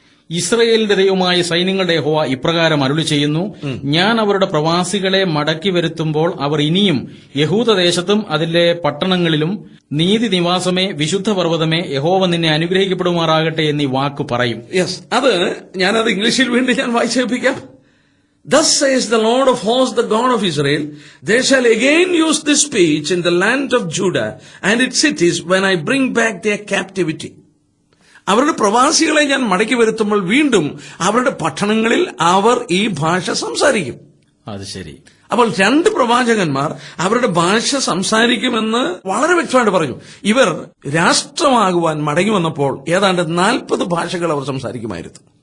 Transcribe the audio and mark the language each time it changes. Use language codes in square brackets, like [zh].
[ml] ഇസ്രയേലിന്റെ ദൈവമായ സൈന്യങ്ങളുടെ യഹോവ ഇപ്രകാരം അരുളി ചെയ്യുന്നു, ഞാൻ അവരുടെ പ്രവാസികളെ മടക്കി വരുത്തുമ്പോൾ അവർ ഇനിയും യഹൂദദേശത്തും അതിലെ പട്ടണങ്ങളിലും നീതി നിവാസമേ, വിശുദ്ധ പർവ്വതമേ, യഹോവ നിന്നെ അനുഗ്രഹിക്കപ്പെടുമാറാകട്ടെ എന്നീ വാക്ക് പറയും. അത് ഞാനത് ഇംഗ്ലീഷിൽ വീണ്ടും ഞാൻ വായിച്ചേൽപ്പിക്കാം. [en] Thus says the Lord of hosts, the God of Israel, they shall again use this speech in the land of Judah and its cities when I bring back their captivity. [ml] അവരുടെ പ്രവാസികളെ ഞാൻ മടക്കി വരുത്തുമ്പോൾ വീണ്ടും അവരുടെ പട്ടണങ്ങളിൽ അവർ ഈ ഭാഷ സംസാരിക്കും. അത് ശരി. അപ്പോൾ 2 പ്രവാചകന്മാർ അവരുടെ ഭാഷ സംസാരിക്കുമെന്ന് വളരെ വ്യക്തമായിട്ട് പറഞ്ഞു. ഇവർ രാഷ്ട്രമാകുവാൻ മടങ്ങി വന്നപ്പോൾ ഏതാണ്ട് 40 ഭാഷകൾ അവർ സംസാരിക്കുമായിരുന്നു.